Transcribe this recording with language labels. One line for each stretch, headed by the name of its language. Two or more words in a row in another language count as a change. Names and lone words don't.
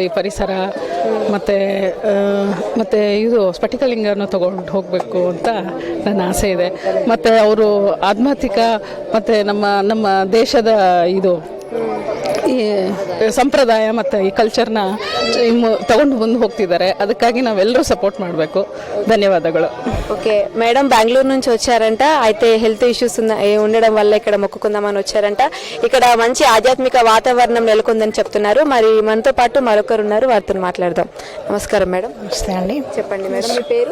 Kannada: ಈ ಪರಿಸರ ಮತ್ತು ಇದು ಸ್ಫಟಿಕಲಿಂಗನ ತೊಗೊಂಡು ಹೋಗಬೇಕು ಅಂತ ನನ್ನ ಆಸೆ ಇದೆ. ಮತ್ತು ಅವರು ಆಧ್ಯಾತ್ಮಿಕ ಮತ್ತು ನಮ್ಮ ದೇಶದ ಇದು ಈ ಸಂಪ್ರದಾಯ ಮತ್ತು ಈ ಕಲ್ಚರ್ನ ತಗೊಂಡು ಮುಂದೆ ಹೋಗ್ತಿದ್ದಾರೆ. ಅದಕ್ಕಾಗಿ ನಾವೆಲ್ಲರೂ ಸಪೋರ್ಟ್ ಮಾಡಬೇಕು.
Telugu: ధన్యవాదాలు. ఓకే మేడం, బెంగళూరు నుంచి వచ్చారంట. అయితే
English: health issues
Telugu: ఉండడం వల్ల ఇక్కడ మొక్కుకుందామని వచ్చారంట. ఇక్కడ మంచి ఆధ్యాత్మిక వాతావరణం నెలకొందని చెప్తున్నారు. మరి మనతో పాటు మరొకరు ఉన్నారు, వారితో మాట్లాడదాం. నమస్కారం మేడం. నమస్తే అండి. చెప్పండి మేడం, మీ పేరు?